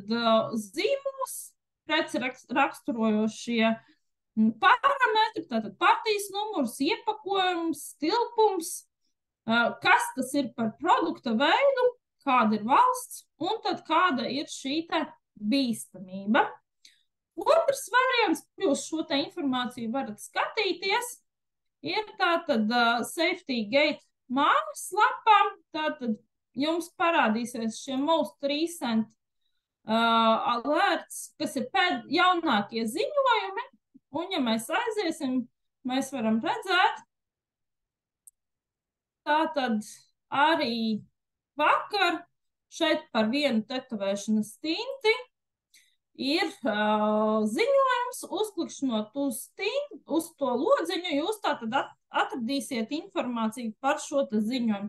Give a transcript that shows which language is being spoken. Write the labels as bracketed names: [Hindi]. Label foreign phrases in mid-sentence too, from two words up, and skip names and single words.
[Latvian] Tātad zīmols, preci raksturojošie parametri, tātad partijas numurs, iepakojums, tilpums, kas tas ir par produkta veidu, kāda ir valsts, un tad kāda ir šī te bīstamība. Otrs variants, jūs šo te informāciju varat skatīties, ir tātad Safety Gate mājaslapā, tātad jums parādīsies šie [English] most recent alerts, [Latvian] kas ir jaunākie ziņojumi, un ja mēs aiziesim, mēs varam redzēt, tātad arī vakar šeit par vienu tetovēšanas tinti ir ziņojums, uzklikšķinot uz to lodziņu, jūs tātad atradīsiet informāciju par šo te ziņojumu.